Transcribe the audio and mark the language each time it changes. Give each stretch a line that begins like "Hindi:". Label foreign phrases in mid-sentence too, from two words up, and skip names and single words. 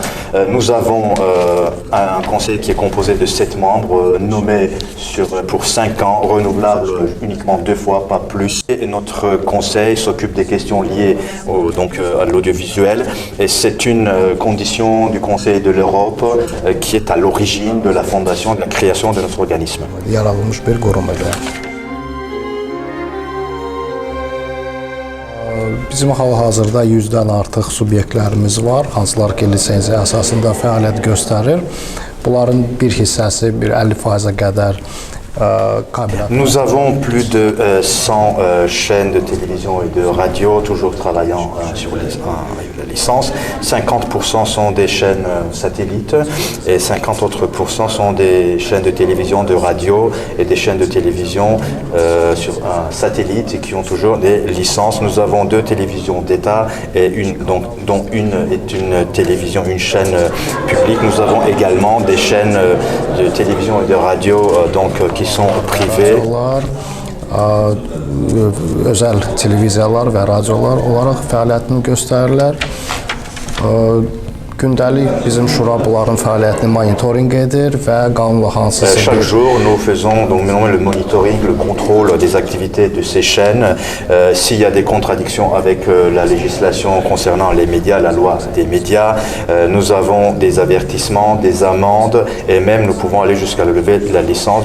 French: Nous avons un conseil qui est composé de 7 membres, nommés pour 5 ans, renouvelables uniquement 2 fois, pas plus. Et notre conseil s'occupe des questions liées à l'audiovisuel, et c'est une condition du Conseil de l'Europe qui est à l'origine de la fondation, de la création de notre organisme.
Azerbaijani: Bizim hal-hazırda 100-dən artıq subyektlərimiz var, hansılar ki, lisenziya əsasında fəaliyyət göstərir. Bunların bir hissəsi 50%-ə qədər
French: Nous avons plus de 100 chaînes de télévision et de radio, toujours travaillant sur la licence. 50% sont des chaînes satellites et 50 autres % sont des chaînes de télévision, de radio et des chaînes de télévision sur un satellite qui ont toujours des licences. Nous avons 2 télévisions d'État et dont une est une télévision, une chaîne publique. Nous avons également des chaînes de télévision et de radio qui sont privées.
Azerbaijani: Özel televiziyalar və radiolar olaraq fəaliyyətini göstərirlər. Gündəlik bizim şura bunların fəaliyyətini monitoring edir və qanunla hansısa
French: chaque jour, nous faisons le monitoring, le contrôle des activités de ces chaînes. S'il y a des contradictions avec la législation concernant les médias, la loi des médias, nous avons des avertissements, des amendes, et même nous pouvons aller jusqu'à le lever de la licence.